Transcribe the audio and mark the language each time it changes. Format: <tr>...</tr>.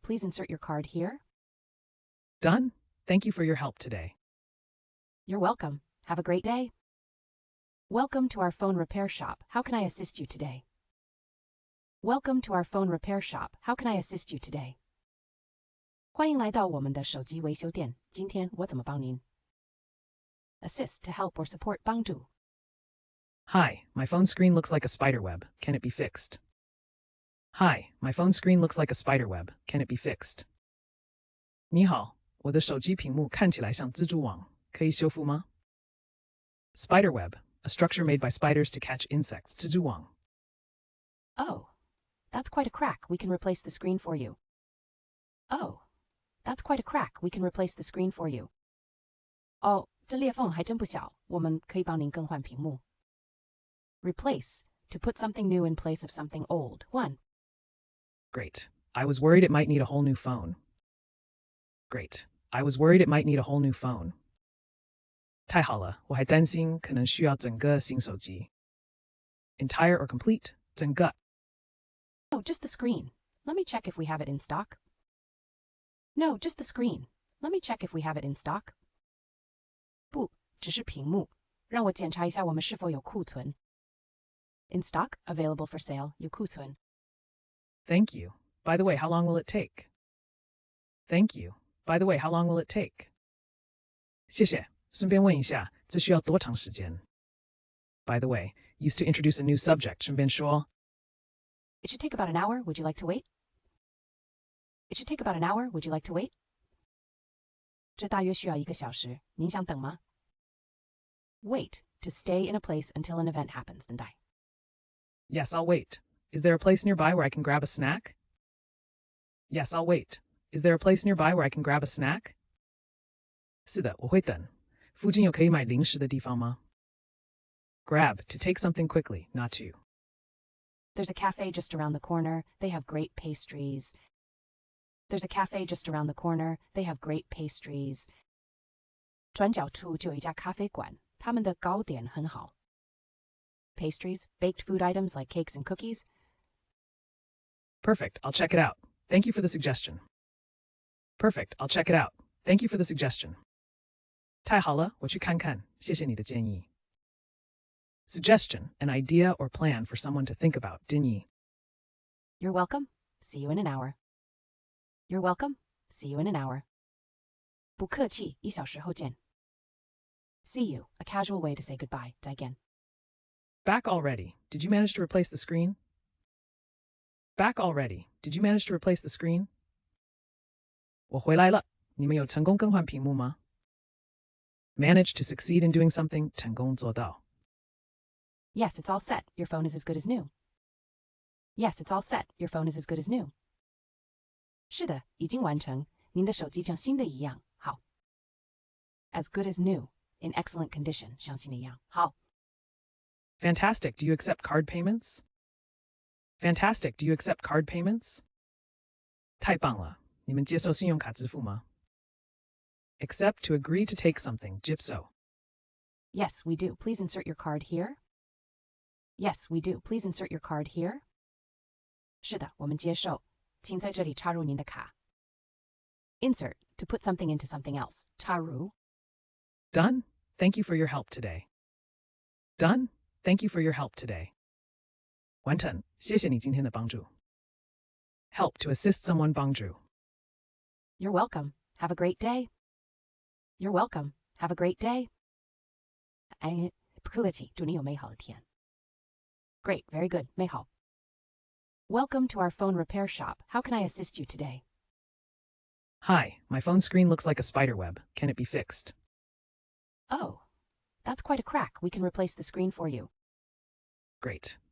<en>Please insert your card here. Done. Thank you for your help today. You're welcome. Have a great day. Welcome to our phone repair shop. How can I assist you today? Welcome to our phone repair shop. How can I assist you today?</en> <zh>欢迎来到我们的手机维修店。今天我怎么帮您 ？</zh> <en>Assist to help or support</en> <zh>帮助。</zh> <en>Hi, my phone screen looks like a spider web. Can it be fixed? Hi, my phone screen looks like a spider web. Can it be fixed?</en> <zh>你好，我的手机屏幕看起来像蜘蛛网，可以修复吗？</zh> <en>Spider web, a structure made by spiders to catch insects.</en> <zh>蜘蛛网。</zh> <en>Oh, that's quite a crack. We can replace the screen for you. Oh, that's quite a crack. We can replace the screen for you.</en> <zh>哦，这裂缝还真不小，我们可以帮您更换屏幕。</zh> <en>Replace, to put something new in place of something old. 1. Great. I was worried it might need a whole new phone. Great. I was worried it might need a whole new phone.</en> <zh>太好了，我还担心可能需要整个新手机。</zh> <en>Entire or complete? 整个。 Oh, just the screen. Let me check if we have it in stock. No, just the screen. Let me check if we have it in stock.</en> <zh>不，只是屏幕。让我检查一下我们是否有库存。</zh> <en>In stock, available for sale, 有库存。 Thank you. By the way, how long will it take? Thank you. By the way, how long will it take?</en> <zh>谢谢。顺便问一下，这需要多长时间</zh> <en>？By the way, used to introduce a new subject.</en> <zh>顺便说</zh> <en>It should take about an hour. Would you like to wait? It should take about an hour. Would you like to wait?</en> <zh>这大约需要1个小时。您想等吗</zh> <en>？Wait, to stay in a place until an event happens.</en> <zh>等待。</zh> <en>Yes, I'll wait. Is there a place nearby where I can grab a snack? Yes, I'll wait. Is there a place nearby where I can grab a snack?</en> <zh>是的，我会等。附近有可以买零食的地方吗</zh> <en>？Grab, to take something quickly, not to. There's a cafe just around the corner. They have great pastries. There's a cafe just around the corner. They have great pastries.</en> <zh>转角处就有一家咖啡馆，他们的糕点很好。</zh> <en>Pastries, baked food items like cakes and cookies. Perfect, I'll check it out. Thank you for the suggestion. Perfect, I'll check it out. Thank you for the suggestion.</en> <zh>太好了，我去看看，谢谢你的建议。</zh> <en>Suggestion, an idea or plan for someone to think about.</en> <zh>建议。</zh> <en>You're welcome. See you in an hour. You're welcome. See you in an hour.</en> <zh>不客气，1小时后见。</zh> <en>See you, a casual way to say goodbye.</en> <zh>再见。</zh> <en>Back already. Did you manage to replace the screen? Back already. Did you manage to replace the screen?</en> <zh>我回来了，你们有成功更换屏幕吗 ？</zh> <en>Manage to succeed in doing something.</en> <zh>成功做到。</zh> <en>Yes, it's all set. Your phone is as good as new. Yes, it's all set. Your phone is as good as new.</en> <zh>是的，已经完成。您的手机像新的一样好。</zh> <en>As good as new. In excellent condition.</en> <zh>像新的一样好。</zh> <en>Fantastic. Do you accept card payments? Fantastic. Do you accept card payments?</en> <zh>太棒了，你们接受信用卡支付吗</zh> <en>Accept, to agree to take something.</en> <zh>接受。</zh> <en>Yes, we do. Please insert your card here. Yes, we do. Please insert your card here.</en> <zh>是的，我们接受。请在这里插入您的卡。</zh> <en>Insert, to put something into something else.</en> <zh>插入。</zh> <en>Done. Thank you for your help today. Done. Thank you for your help today.</en> <zh>完成，谢谢你今天的帮助。</zh> <en>Help to assist someone 帮助。 You're welcome. Have a great day. You're welcome. Have a great day.</en> <zh>Practicality, 祝你有美好的天。</zh> <en>Great, very good, 美好。 Welcome to our phone repair shop. How can I assist you today? Hi, my phone screen looks like a spider web. Can it be fixed? Oh, that's quite a crack. We can replace the screen for you. Great.</en>